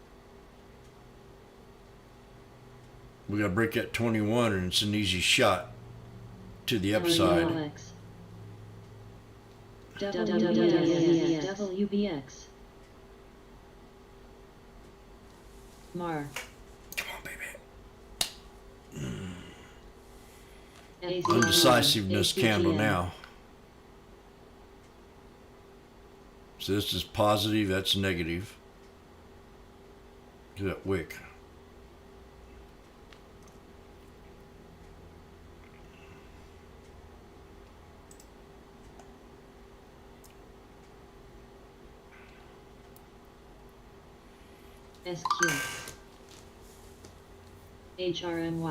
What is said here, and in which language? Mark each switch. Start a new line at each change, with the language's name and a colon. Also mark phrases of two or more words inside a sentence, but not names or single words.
English: We got to break that 21 and it's an easy shot to the upside. RULX, WBX, MAR, Come on, baby. ACGN, Undecisiveness candle ACGN, now. So this is positive, that's negative. Look at that wick. SQ, HRMY,